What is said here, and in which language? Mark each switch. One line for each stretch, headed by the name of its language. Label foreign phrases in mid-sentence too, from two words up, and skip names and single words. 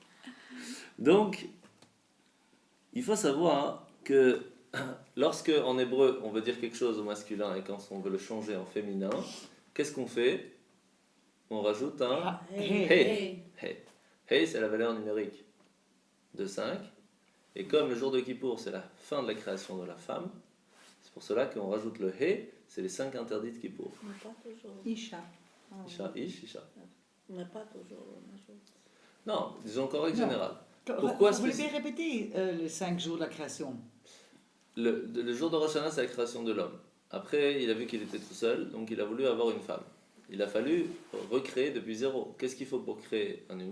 French: Donc, il faut savoir que lorsque en hébreu on veut dire quelque chose au masculin et quand on veut le changer en féminin, qu'est-ce qu'on fait? On rajoute un hey. Hey, c'est la valeur numérique de 5. Et comme le jour de Kippour, c'est la fin de la création de la femme, c'est pour cela qu'on rajoute le hey, c'est les 5 interdits de Kippour. Mais pas toujours. Isha. Isha, ish, isha. Mais pas toujours. on ajoute. Non, disons qu'en règle Non. générale. Vous Pourquoi voulez bien répéter les 5 jours de la création? Le jour de Rosh Hashanah, c'est la création de l'homme. Après, il a vu qu'il était tout seul, donc il a voulu avoir une femme. Il a fallu recréer depuis zéro. Qu'est-ce qu'il faut pour créer un humain?